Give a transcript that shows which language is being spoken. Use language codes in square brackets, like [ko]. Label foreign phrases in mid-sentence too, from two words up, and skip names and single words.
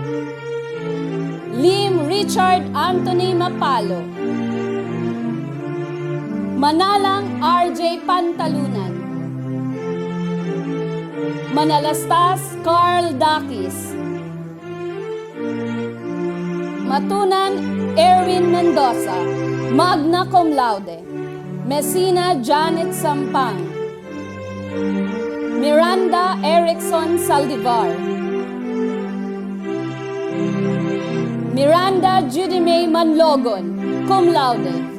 [en] Lim Richard Anthony Mapalo. Manalang RJ Pantalunan. Manalastas Carl Dakis. Matunan Erwin Mendoza, [la] magna cum laude. [en] Messina Janet Sampang. Miranda Erickson Saldivar. Miranda Judy May Manlogon, [la] cum laude.